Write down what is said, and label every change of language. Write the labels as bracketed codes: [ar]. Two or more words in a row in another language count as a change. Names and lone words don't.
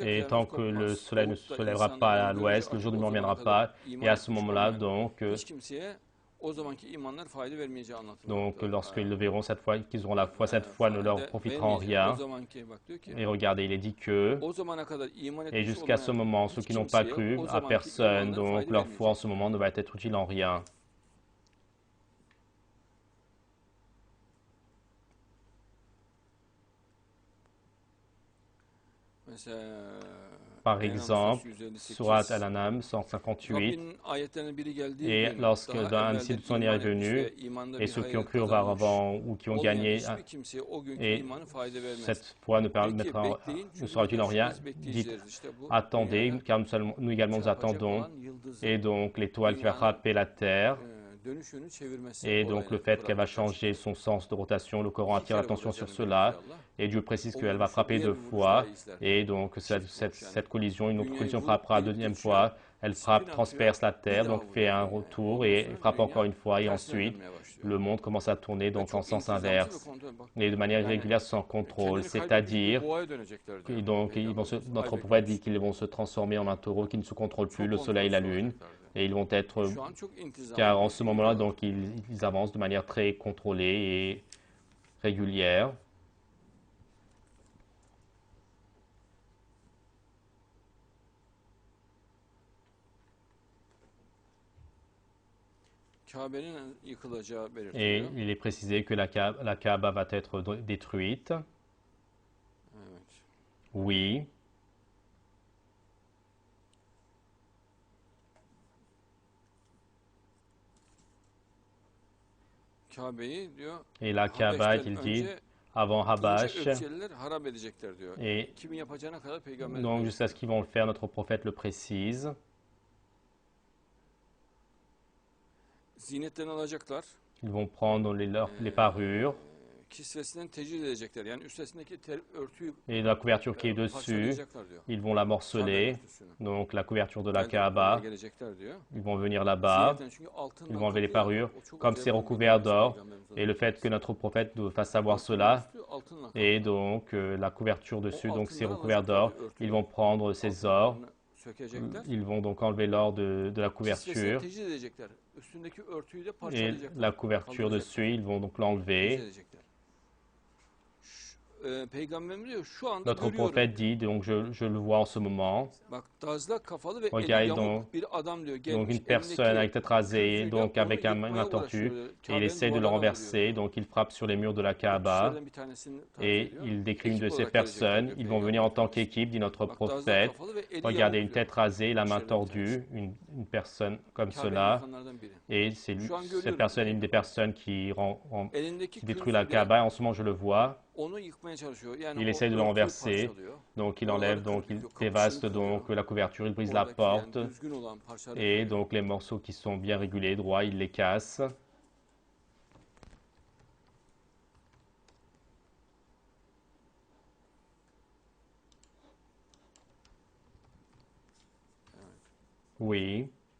[fr] Et [tr] kıyamet [fr] tant que [tr] kopmaz. [fr] le soleil ne se [tr] Ufukta [fr] lèvera [tr] insanların [fr] pas à [tr] görünce [fr] l'ouest, le [tr] artık [fr] jour du [tr] o [fr] jour ne [tr] zamana [fr] viendra [tr] kadar [fr] pas. [tr] iman [fr] Et à ce [tr] etmiş [fr] moment-là, [tr] olmayan [fr] donc, [tr] hiç kimseye o zamanki imanlar fayda vermeyeceği anlatılmaktadır. [fr] lorsqu'ils le verront cette fois, qu'ils auront la foi, cette foi ne leur profitera en [tr] O [fr] rien. [tr] zamanki bak diyor ki [fr] Et regardez, il est dit que, [tr] o zamana kadar iman [fr] et [tr] etmiş [fr] jusqu'à ce [tr] olmayan [fr] moment, ceux [tr] hiç [fr] qui n'ont pas [tr] kimseye [fr] cru [tr] o [fr] à [tr] zamanki [fr] personne, [tr] imanlar [fr] donc [tr] fayda [fr] leur foi en [tr] vermeyecek. [fr] ce moment ne va être utile en rien. [tr] Mesela [fr] Par [tr] En'am [fr] exemple, [tr] suresi 158. [fr] Surat Al-An'am 158. [tr] Rabbinin ayetlerine biri geldiği [fr] Et [tr] gün [fr] lorsque [tr] daha [fr] d'un [tr] evvelden [fr] ainsi son est [tr] iman etmiş [fr] revenu, [tr] ve imanda [fr] et [tr] bir [fr] ceux qui ont [tr] hayır [fr] cru [tr] kazanmış [fr] auparavant ou qui ont [tr] olmayan [fr] gagné, [tr] hiçbir kimseye o günkü [fr] et [tr] imanı fayda vermez. [fr] cette foi ne, [tr] Peki [fr] permettra, [tr] bekleyin [fr] ne [tr] çünkü [fr] sera utile en [tr] bizler [fr] rien, [tr] şüphesiz [fr] dites [tr] bekleyicileriz. İşte bu [fr] attendez, [tr] dünyaya [fr] car nous également nous [tr] çarpacak [fr] attendons. [tr] olan yıldızın [fr] Et donc l'étoile qui va [tr] dünyanın [fr] frapper la terre, [tr] dönüş yönü çevirmesi [fr] et donc le [tr] olayına [fr] fait qu'elle va [tr] Kur'an'da [fr] changer son sens de rotation, le Coran [tr] İki [fr] attire [tr] kere [fr] l'attention sur [tr] vuracağını [fr] cela. [tr] belirtiyor Allah. [fr] Et Dieu précise [tr] O [fr] qu'elle va [tr] vuruşu [fr] frapper [tr] diğer [fr] deux [tr] bir vuruş [fr] fois. [tr] daha izler. [fr] Et donc cette collision, une autre [tr] Dünyayı [fr] collision [tr] vurup [fr] frappera [tr] delip [fr] deuxième [tr] geçiyor. [fr] fois. Elle frappe, [tr] Spin atıyor. [fr] transperce la [tr] Bir [fr] terre, [tr] daha [fr] donc fait [tr] vuruyor [fr] un [tr] dünyaya. [fr] retour [tr] Ondan [fr] et [tr] sonra [fr] frappe encore [tr] dünya [fr] une fois. Et [tr] tersine [fr] ensuite, [tr] dönmeye başlıyor. [fr] le monde commence à tourner [tr] Ve [fr] donc en [tr] çok [fr] sens [tr] intizamcı ve [fr] inverse. [tr] kontrol. Bak, [fr] Et de manière [tr] yani [fr] irrégulière sans contrôle. [tr] kendini kaybetmiş bir [fr] C'est-à-dire, [tr] boğaya dönecekler diyor. [fr] et donc [tr] Peygamberimiz. [fr] notre [tr] Ay [fr] prophète dit [tr] beklemiş. [fr] qu'ils vont se transformer en un taureau qui ne se contrôle plus, [tr] Çok [fr] le soleil et la [tr] kontrolsüz [fr] lune. [tr] olacaklar diyor. [fr] Et ils vont être, [tr] Şu an çok intizamlı. [fr] car en ce moment-là, [tr] gidiyorlar. [fr] donc ils avancent de manière très contrôlée et régulière. [tr] Kabe'nin yıkılacağı [fr] Et [tr] belirtiliyor. [fr] il est précisé que la Kaaba va être détruite. [tr] Evet. [fr] Oui. [tr] Kabe'yi diyor [fr] Et la Kaaba, [tr] Habeş'ten [fr] il dit, [tr] önce [fr] avant [tr] ince [fr] Habash, [tr] ökçeliler harap edecekler diyor. [fr] et [tr] Kimin yapacağına kadar peygamber [fr] donc [tr] diyor. [fr] jusqu'à ce qu'ils vont le faire, notre prophète le précise. [tr] Zinetlerini alacaklar. [fr] Ils vont prendre les parures [tr] Kisvesinden tecrid edecekler. Yani üstesindeki örtüyü [fr] et la couverture qui est dessus, [tr] parçalayacaklar diyor. [fr] ils vont la morceler. [tr] Kabe örtüsünü. [fr] Donc la couverture de la [tr] Belki [fr] Kaaba, [tr] oraya gelecekler diyor. [fr] ils vont venir là-bas, [tr] Zinetten çünkü altından [fr] ils vont enlever les [tr] kaplı [fr] parures, [tr] o çok [fr] comme [tr] acayip [fr] c'est [tr] bir [fr] recouvert [tr] bilgi [fr] d'or. [tr] Peygamberimizden. [fr] Et le fait que notre prophète nous fasse savoir [tr] Altının [fr] cela, [tr] üstü altınla kaplı. [fr] et donc la couverture dessus, donc c'est recouvert d'or, [tr] Altınları [fr] ils vont prendre ces ors, [tr] altınlarını sökecekler. [fr] ils vont donc enlever l'or de la [tr] Kisvesine [fr] couverture, [tr] tecrid edecekler. Üstündeki örtüyü de [fr] et [tr] parçalayacaklar. [fr] la couverture dessus, ils vont donc [tr] Tecrid [fr] l'enlever. [tr] edecekler. Peygamberimiz diyor şu anda [fr] Notre [tr] görüyorum. [fr] prophète dit, donc je le vois en ce moment, [tr] Bak dazlak kafalı ve eli [fr] Regarde [tr] yamuk [fr] donc- [tr] bir adam diyor [fr] donc [tr] gelmiş. [fr] une personne avec tête rasée, [tr] kürsüyle [fr] donc [tr] onu [fr] avec une [tr] yıkmaya [fr] tortue, [tr] uğraşıyor. [fr] et il [tr] Kabe'nin [fr] essaie de le [tr] duvarlarını [fr] renverser, [tr] vuruyor. [fr] donc il frappe sur les murs de la [tr] O [fr] Kaaba, [tr] kişilerden bir tanesini tarif [fr] et [tr] ediyor. [fr] il décrit une [tr] Ekip [fr] de ces [tr] olarak gelecekler [fr] personnes, [tr] diyor [fr] ils vont venir en tant [tr] Peygamberimiz. [fr] qu'équipe, dit notre [tr] Bak dazlak [fr] prophète. [tr] kafalı ve eli [fr] Regardez, [tr] yamuk [fr] une [tr] diyor. [fr] tête rasée, la main [tr] Kişilerden bir [fr] tordue, [tr] tanesi. [fr] une personne comme [tr] Kabe'nin [fr] cela, [tr] yıkanlardan biri. [fr] et c'est lui, [tr] Şu an [fr] cette [tr] görüyorum [fr] personne est une des [tr] diyor. [fr] personnes qui [tr] Elindeki [fr] détruit la [tr] kürsüyle [fr] Kaaba. En ce moment, je le vois. [tr] onu yıkmaya çalışıyor. Yani [fr] Il [tr] o [fr] essaie de le [tr] örtüyü [fr] renverser. [tr] parçalıyor. [fr] Donc il [tr] Oraları [fr] enlève, donc [tr] kırıp [fr] il [tr] yıkıyor, kapısını [fr] dévaste [tr] kırıyor. [fr] donc la couverture, il brise la [tr] Oradaki yani [fr] porte, [tr] düzgün olan parçaları [fr] et [tr] kırıyor. [fr] donc les morceaux qui sont bien régulés, droits, il les casse. Oui.